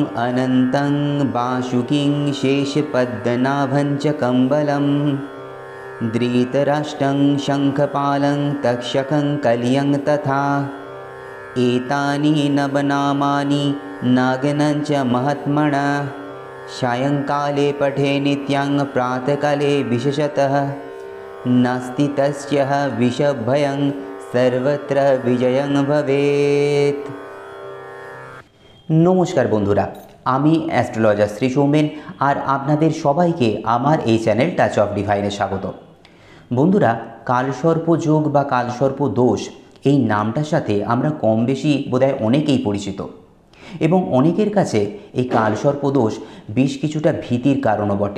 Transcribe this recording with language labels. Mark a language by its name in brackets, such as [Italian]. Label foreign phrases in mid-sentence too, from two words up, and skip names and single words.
[Sanskrit] अनन्तं वासुकिं शेषपद्मनाभं च कम्बलं धृतराष्ट्रं शङ्खपालं तक्षकं कलियं तथा एतानि नवनामानि नागिनं च महात्मनः सायंकाले पठे नित्यं प्रातःकाले विशेषतः नास्ति तस्य विषभयं सर्वत्र विजयं भवेत्। [Bangla] নমস্কার বন্ধুরা, আমি অ্যাস্ট্রোলজার শ্রী সৌমেন আর আপনাদের সবাইকে আমার এই চ্যানেল টাচ অফ ডিভাইনে স্বাগত। বন্ধুরা, কালসর্প যোগ বা কালসর্প দোষ এই নামটার সাথে আমরা কম বেশি বোধহয় অনেকেই পরিচিত এবং অনেকের কাছে এই কালসর্প দোষ বেশ কিছুটা ভীতির কারণও বটে।